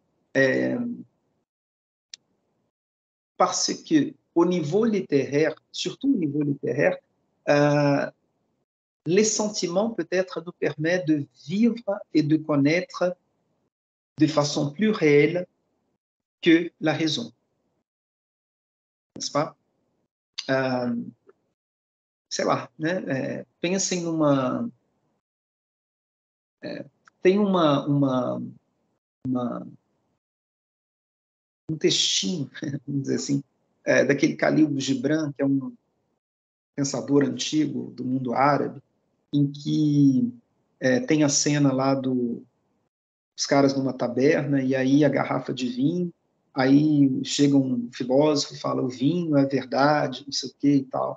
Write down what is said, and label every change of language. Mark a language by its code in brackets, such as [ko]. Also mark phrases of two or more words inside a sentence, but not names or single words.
[fr] Parce que au niveau littéraire, surtout au niveau littéraire, les sentiments peut-être nous permettent de vivre et de connaître de façon plus réelle que la raison. N'est-ce pas? [pt] Sei lá, né? Pensem numa... tem um textinho, vamos dizer assim, daquele Khalil Gibran, que é um pensador antigo do mundo árabe, em que tem a cena lá dos caras numa taberna, e aí a garrafa de vinho, aí chega um filósofo e fala, o vinho é verdade, não sei o que e tal.